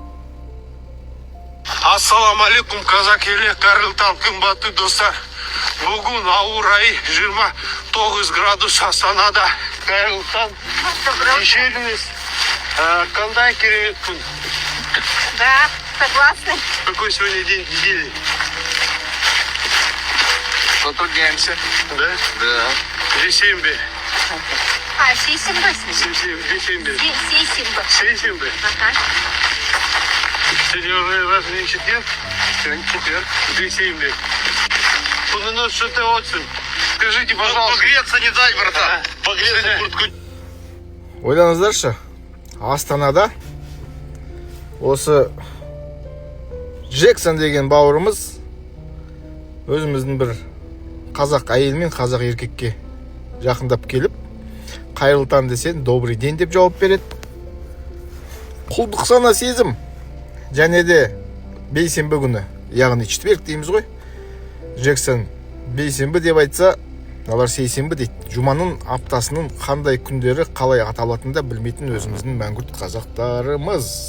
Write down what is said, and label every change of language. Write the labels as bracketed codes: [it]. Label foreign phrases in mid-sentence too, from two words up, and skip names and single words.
[kk] Ассаламу алейкум қазақ елі, қайырлы қымбатты достар. Бүгін ауа райы 29 градус Астанада. Қайырлы таң. Кешедіңіз қандай керемет күн? [ru] Да, согласна. Какой сегодня день недели? Потрудняемся. Да? Да. [kk] Десембе. Сейсенбі. Десембе. Сейсенбі. Сейсенбе. [ru] Ага. Сегодня уже разве четверг? Сегодня четверг. Десембе. Ну что ты отцем? Скажите, пожалуйста. Погреться не дай, братан. Погреться куртку. [kk] Ойлаңыздаршы, Астанада осы Джексон деген бауырымыз өзіміздің бір қазақ әйел мен қазақ еркекке жақындап келіп, қайырлы таң десең, [ru] добрый день [kk] деп жауап береді. Құлдық сана сезім. Және де бейсенбі күні, яғни четверг дейміз ғой. Джексон бейсенбі деп айтса, олар сейсенбі дейді. Жұманың аптасының қандай күндері қалай аталатынын да білмейтін өзіміздің мәңгүрт қазақтарымыз.